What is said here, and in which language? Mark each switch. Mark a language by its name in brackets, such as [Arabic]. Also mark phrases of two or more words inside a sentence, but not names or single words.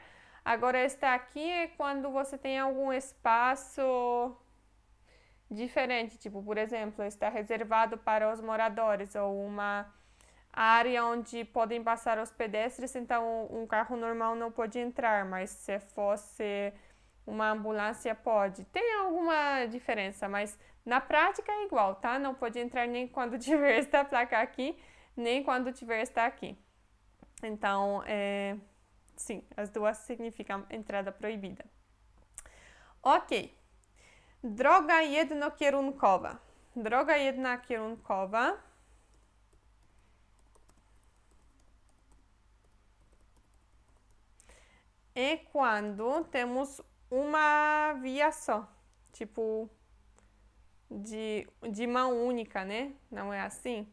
[Portuguese] Agora, este aqui é quando você tem algum espaço diferente, tipo, por exemplo, está reservado para os moradores ou uma área onde podem passar os pedestres, então um carro normal não pode entrar, mas se fosse uma ambulância pode. Tem alguma diferença, mas na prática é igual, tá? Não pode entrar nem quando tiver esta placa aqui, nem quando tiver esta aqui. Então, sim, as duas significam entrada proibida. Ok. [Polish] Droga jednokierunkowa. Droga jednokierunkowa [Portuguese] é quando temos uma via só, tipo de mão única, né? Não é assim?